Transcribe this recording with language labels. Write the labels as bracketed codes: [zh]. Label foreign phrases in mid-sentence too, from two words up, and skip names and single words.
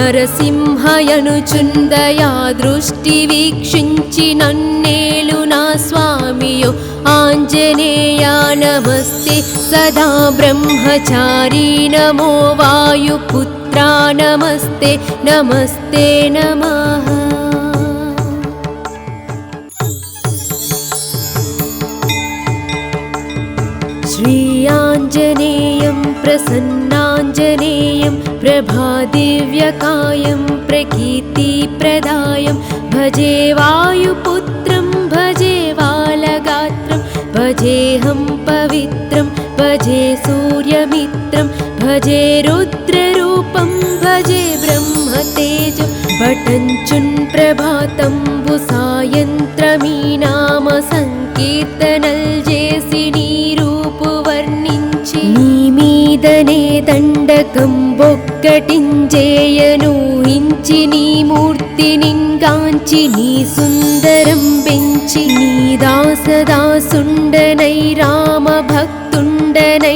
[te] నరసింహయనుచుందయా దృష్టి వీక్షించి నన్నేలు నా స్వామియో ఆంజనేయా నమస్తే సదా బ్రహ్మచారీ నమో వాయుపుత్రా నమస్తే నమస్తే నమః. శ్రీయాంజనేయం ప్రసన్నాంజనేయం ప్రభాదివ్యకాయం ప్రకీర్తిప్రదాయం భజే వాయుపుత్రం భజే బాలగాత్రం భజేఽహం పవిత్రం భజే సూర్యమిత్రం భజే రుద్రరూపం భజే బ్రహ్మతేజం భటంచున్ ప్రభాతంబు సాయంత్రమీ నామ సంకీర్తనల జేసి నీ రూపు వర్ణించి నీ మీద మీదనే దండకం బొక్కటించేయను హించి నీ మూర్తి నింగాంచి నీ సుందరం పెంచి నీ దాసదాసుండనై రామ భక్తుండనై